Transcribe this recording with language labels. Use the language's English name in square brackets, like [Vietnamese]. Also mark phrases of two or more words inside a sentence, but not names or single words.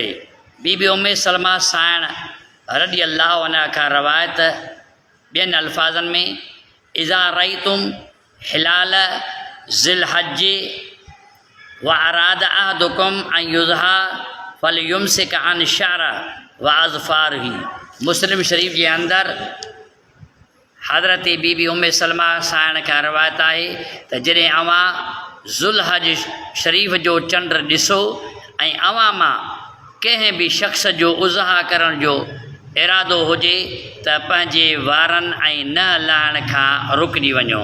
[Sindhi] बीबी उम्मे सलमा साइण [Arabic] رضي الله عنها [Sindhi] का रवायत ॿियनि अल्फाज़नि में, [Arabic] إذا رأيتم هلال ذي الحجة و أراد أحدكم أن يضحي فليمسك عن شعره و أظفاره. [Sindhi] मुस्लिम शरीफ के अंदर हज़रत बीबी उम्मे सलमा साइण का रवायत आहे त जॾहिं अवां ज़ुल्हज शरीफ़ जो चंड ॾिसो ऐं अवां मां कंहिं बि शख़्स जो उज़हा करण जो इरादो हुजे त पंहिंजे वारनि ऐं न लाहिण खां रुकिजी वञो।